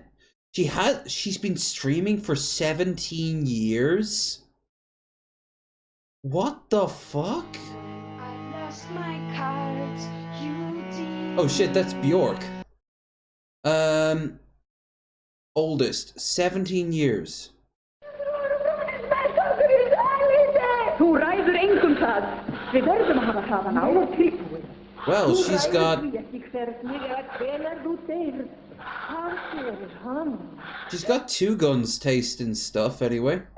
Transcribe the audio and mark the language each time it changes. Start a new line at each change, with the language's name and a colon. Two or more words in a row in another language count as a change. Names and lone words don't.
English: She's been streaming for 17 years. What the fuck? I lost my cards, Oh shit, that's Bjork. Oldest, 17 years.
Icelandic: Þú ræður engum það. Við verðum að hafa hraðan á og tilbúin.
English: Well, she's got... She's got 2 guns tasting stuff anyway.